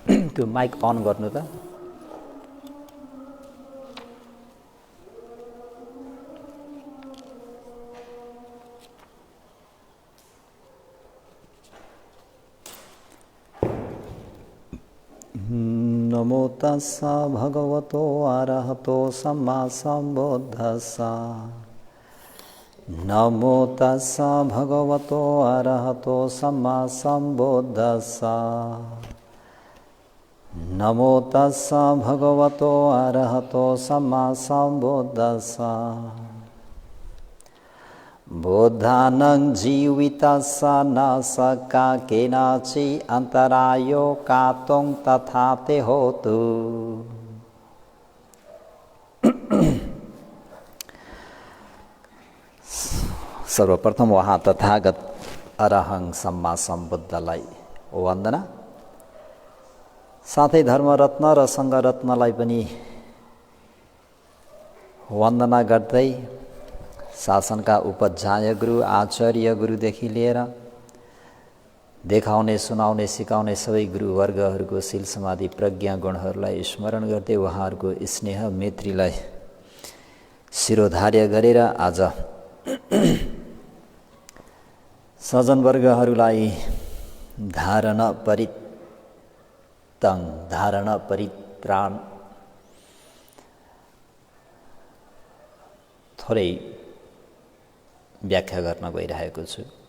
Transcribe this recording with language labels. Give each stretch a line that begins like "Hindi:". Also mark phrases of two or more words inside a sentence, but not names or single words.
Nepali: त्यो माइक अन गर्नु त।
Pali: नमो तस्सा भगवतो अरहतो सम्मा सम्बुद्धस्सा। नमो तस्सा भगवतो अरहतो सम्मा सम्बुद्धस्सा। नमो तस्सा भगवतो अरहतो सम्मा सम्बुद्धस्सा। बुद्धानं जीवितस्सा न सक्का केनचि अन्तरायो कातुं तथा ते होतु।
Nepali: सर्वप्रथम वहाँ
Pali: तथागत अरहं सम्मा
Nepali: सम्बुद्धलाई वन्दना, साथै धर्मरत्न र सङ्घरत्नलाई पनि वन्दना गर्दै शासनका उपाध्याय गुरु, आचार्य गुरुदेखि लिएर देखाउने, सुनाउने, सिकाउने सबै गुरुवर्गहरूको शील समाधि प्रज्ञा गुणहरूलाई स्मरण गर्दै उहाँहरूको स्नेह मैत्रीलाई शिरोधार्य गरेर आज सज्जनवर्गहरूलाई धारण परित्राण थोरै व्याख्या गर्न गइरहेको छु।